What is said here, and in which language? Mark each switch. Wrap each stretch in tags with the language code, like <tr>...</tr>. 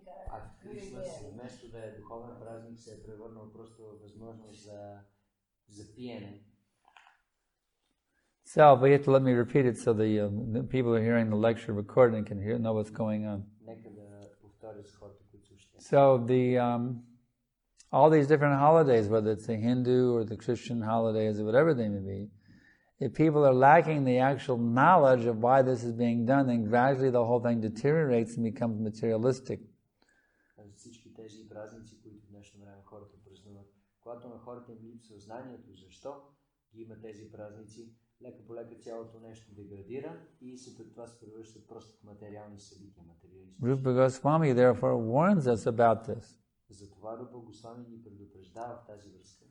<bg>А Крисмас, вместо да е духовен празник, се е превърнал просто в възможност за пиене.</bg> <en>So, but you have to let me repeat it so the people who are hearing the lecture recording can know what's going on.</en> <bg>Нека да повторя за хората, които слушат.</bg> <en>So all these different holidays, whether it's the Hindu or the Christian holidays or whatever they may be, if people are lacking the actual knowledge of why this is being done, then gradually the whole thing deteriorates and becomes materialistic.</en> <bg>Всички тези празници, които в днешно време хората празнуват, когато на хората им липсва знанието защо ги има тези празници, лека по лека цялото нещо деградира и след това се превръща просто в материални събития, материалистични.</bg> <en>Rupa Goswami therefore warns us about this.</en> <bg>Затова Рупа Госвами ни предупреждава в тази връзка.</bg>